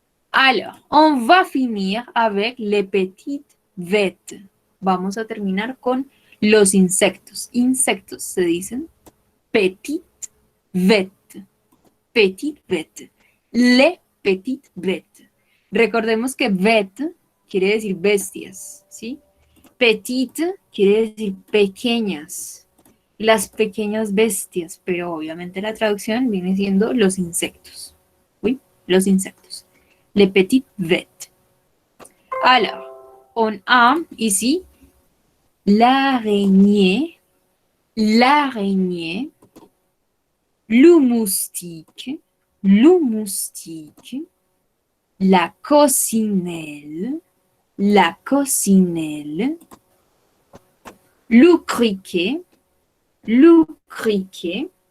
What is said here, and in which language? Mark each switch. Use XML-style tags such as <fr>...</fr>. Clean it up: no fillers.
<fr>Alors, on va finir avec les petites bêtes.</fr> <es>Vamos a terminar con los insectos. Insectos se dicen petite bête. Petite bête. Les petites bêtes. Recordemos que bête quiere decir bestias, ¿sí? Petite quiere decir pequeñas. Las pequeñas bestias, pero obviamente la traducción viene siendo los insectos. ¿Sí? Los insectos. Les petites bêtes.</es> <fr>Alors, on a ici l'araignée, le moustique, la coccinelle, le criquet,</fr>